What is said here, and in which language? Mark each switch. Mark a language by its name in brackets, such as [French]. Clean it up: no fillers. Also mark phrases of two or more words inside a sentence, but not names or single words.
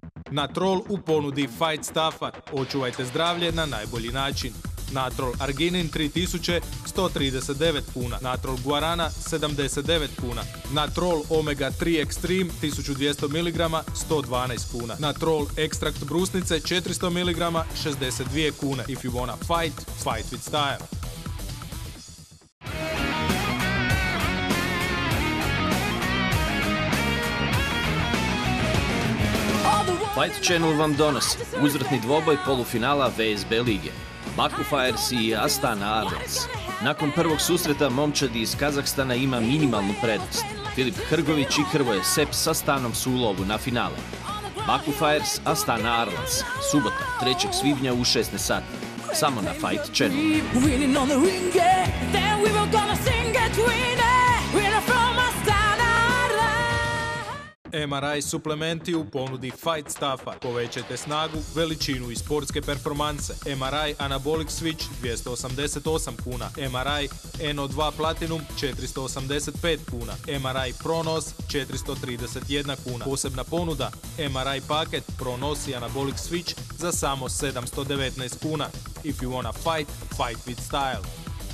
[Croatian] Natrol u ponudi Fight Staffa. Očuvajte zdravlje na najbolji način. Natrol Arginin 3000, 139 kuna. Natrol Guarana 79 kuna. Natrol Omega 3 Extreme 1200 mg 112 kuna. Natrol Ekstrakt brusnice 400 mg 62 kune. [English] If you wanna fight, fight with style. [Croatian] Fight Channel vam donosi uzvratni dvoboj polufinala VSB lige. Baku Fires i Astana Arlans. Nakon prvog susreta momčadi iz Kazahstana ima minimalnu prednost. Filip Hrgović i Hrvoje Sep sa Stanom su u lovu na finale. Baku Fires, Astana Arlans. Subota, 3. svibnja u 16 sati. Samo na Fight Channel. MRI suplementi u ponudi Fight Staffa. Povećajte snagu, veličinu i sportske performanse. MRI Anabolic Switch 288 kuna. MRI NO2 Platinum 485 kuna. MRI Pronos 431 kuna. Posebna ponuda MRI paket Pronos i Anabolic Switch za samo 719 kuna. [English] If you wanna fight, fight with style.